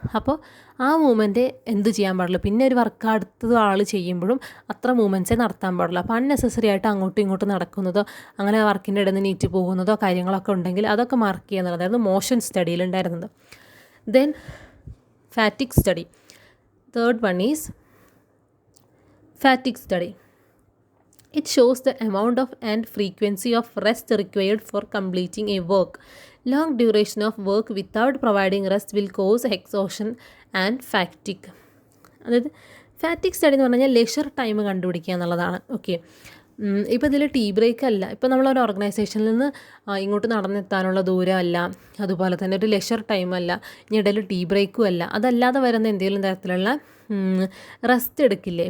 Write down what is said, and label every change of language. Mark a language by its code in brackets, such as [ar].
[ml] അപ്പോൾ ആ മൂവ്മെൻറ്റ് എന്ത് ചെയ്യാൻ പാടില്ല, പിന്നെ ഒരു വർക്ക് അടുത്തത് ആൾ ചെയ്യുമ്പോഴും അത്ര മൂവ്മെൻറ്റ്സേ നടത്താൻ പാടില്ല. അപ്പോൾ അൺനെസസറി ആയിട്ട് അങ്ങോട്ടും ഇങ്ങോട്ടും നടക്കുന്നതോ അങ്ങനെ വർക്കിൻ്റെ ഇടയിൽ നിന്ന് നീറ്റ് പോകുന്നതോ കാര്യങ്ങളൊക്കെ ഉണ്ടെങ്കിൽ അതൊക്കെ മാർക്ക് ചെയ്യുക എന്നുള്ളതായിരുന്നു മോഷൻ സ്റ്റഡിയിൽ ഉണ്ടായിരുന്നത്. [en] Then fatigue study, third one is fatigue study. It shows the amount of and frequency of rest required for completing a work. Long duration of work without providing rest will cause exhaustion and fatigue. [ml] അതായത് ഫാറ്റിക് study എന്ന് പറഞ്ഞാൽ leisure time കണ്ടുപിടിക്കുക എന്നുള്ളതാണ്. Okay, ഇപ്പോൾ ഇതിൽ tea break അല്ല, ഇപ്പോൾ നമ്മളൊരു ഓർഗനൈസേഷനിൽ നിന്ന് ഇങ്ങോട്ട് നടന്നെത്താനുള്ള ദൂരമല്ല, അതുപോലെ തന്നെ ഒരു ലെഷർ ടൈമല്ല, ഇനി ഇടയിൽ ടീ ബ്രേക്കും അല്ല, അതല്ലാതെ വരുന്ന എന്തെങ്കിലും തരത്തിലുള്ള റെസ്റ്റ് എടുക്കില്ലേ.